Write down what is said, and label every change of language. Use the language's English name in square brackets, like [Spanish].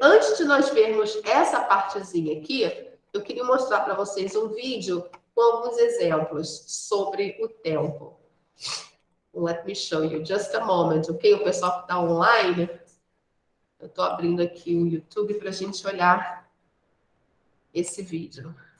[Portuguese] Antes de nós vermos essa partezinha aqui, eu queria mostrar para vocês um vídeo com alguns exemplos sobre o tempo. [English] Let me show you just a moment, ok? [Portuguese] O pessoal que está online, eu estou abrindo aqui o YouTube para a gente olhar esse vídeo.